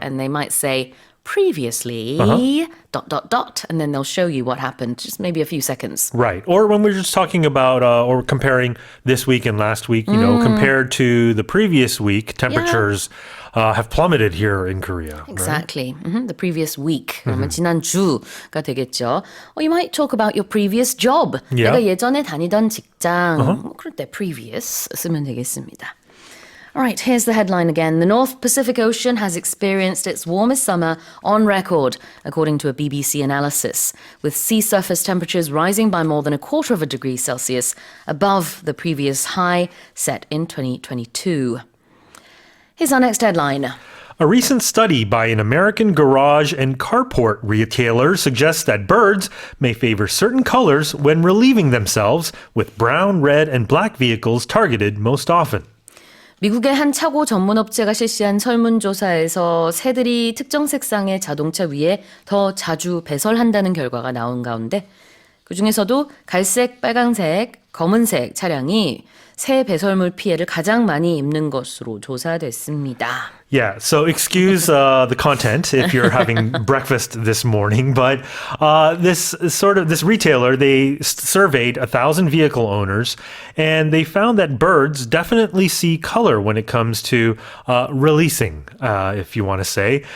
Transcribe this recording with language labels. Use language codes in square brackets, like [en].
[en] and they might say, previously, ... and then they'll show you what happened, just maybe a few seconds. Right. Or when we're just talking about or comparing this week and last week, you know, compared to the previous week, temperatures have plummeted here in Korea. Exactly. The previous week. [ko] 그러면 지난주가 되겠죠. [en] Or you might talk about your previous job. Yeah. [ko] 내가 예전에 다니던 직장. 뭐 그럴 때 previous 쓰면 되겠습니다. [en] All right, here's the headline again. The North Pacific Ocean has experienced its warmest summer on record, according to a BBC analysis, with sea surface temperatures rising by more than a quarter of a degree Celsius above the previous high set in 2022. Here's our next headline. A recent study by an American garage and carport retailer suggests that birds may favor certain colors when relieving themselves, with brown, red, and black vehicles targeted most often. [ko] 미국의 한 차고 전문업체가 실시한 설문조사에서 새들이 특정 색상의 자동차 위에 더 자주 배설한다는 결과가 나온 가운데 그중에서도 갈색, 빨강색, 검은색 차량이 새 배설물 피해를 가장 많이 입는 것으로 조사됐습니다. [en] Yeah, so excuse the content if you're having breakfast this morning, but this retailer, they surveyed 1,000 vehicle owners, and they found that birds definitely see color when it comes to releasing, if you want to say.